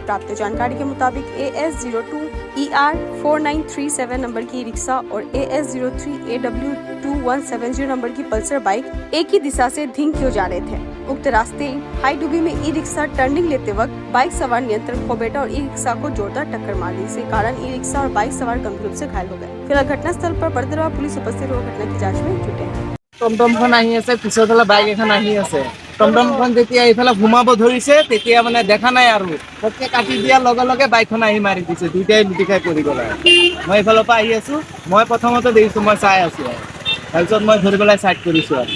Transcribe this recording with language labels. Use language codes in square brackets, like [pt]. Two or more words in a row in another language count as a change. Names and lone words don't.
[hi] प्राप्त जानकारी के मुताबिक AS02ER4937 नंबर की ई रिक्शा और AS03AW2170 नंबर की पल्सर बाइक एक ही दिशा से धिंग की ओर जा रहे थे। उक्त रास्ते हाई डुबी में ई रिक्शा टर्निंग लेते वक्त बाइक सवार नियंत्रण खो बैठा और ई रिक्शा को जोरदार टक्कर मार दी। इसी कारण ई रिक्शा और बाइक सवार गंभीर रूप से घायल हो गए। फिलहाल घटनास्थल पर बड़दरवा पुलिस उपस्थित होकर घटना की जांच में जुटे हैं। [as] টমটমখন আহি আছে, পিছৰফালে বাইক এখন আহি আছে। টমটমখন যেতিয়া এইফালে ঘুমাব ধৰিছে তেতিয়া মানে দেখা নাই আৰু পটকে কাটি দিয়াৰ লগে লগে বাইকখন আহি মাৰি দিছে। দুইটাই লুটিখাই পৰি গ'ল। মই এইফালৰ পৰা আহি আছো, মই প্ৰথমতে দেখিছো, মই চাই আছো। তাৰপিছত মই ধৰি পেলাই চাইড কৰিছো আৰু